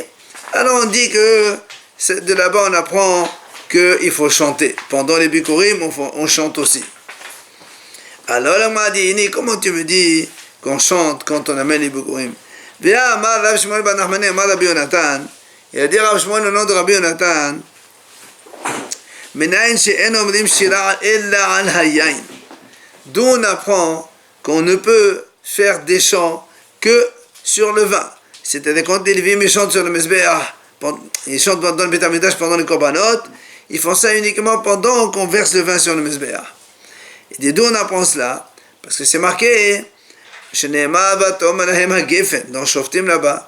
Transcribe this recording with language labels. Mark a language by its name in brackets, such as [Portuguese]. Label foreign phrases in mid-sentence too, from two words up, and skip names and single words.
[French] Alors on dit que de là-bas on apprend qu'il faut chanter. Pendant les Bikorim, on chante aussi. Alors là, on m'a dit, comment tu me dis qu'on chante quand on amène les Bikorim? Viens, [Hebrew] אמר רב שמואל בן נחמני, אמר רבי יונתן. [French] Il a dit Rav Shmuel au nom de Rabbi Yonatan, [Hebrew] מניין שאין אומרים שירה אלא על היין. [French] D'où on apprend qu'on ne peut faire des chants que sur le vin. C'est-à-dire quand les Lévim chantent sur le Mezbeah, ils chantent pendant le [Hebrew] בית המקדש, [French] pendant les Korbanot, ils font ça uniquement pendant qu'on verse le vin sur le Mezbeah. Il dit d'où on apprend cela? Parce que c'est marqué dans Shoftim là-bas.